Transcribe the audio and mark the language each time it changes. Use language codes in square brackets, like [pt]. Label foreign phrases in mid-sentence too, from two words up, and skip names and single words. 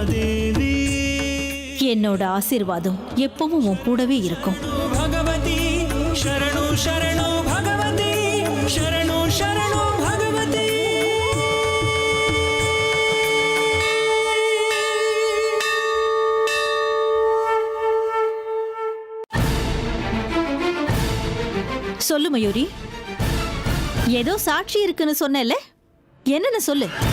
[ta] என்னோட ஆசீர்வாதம் எப்பவும் உன் கூடவே இருக்கும். [sa] भगवती शरणो शरणो भगवती शरणो शरणो भगवती [ta] சொல்லு மயூரி, ஏதோ சாட்சி இருக்குன்னு சொன்னேல்ல, என்னன்னு சொல்லு.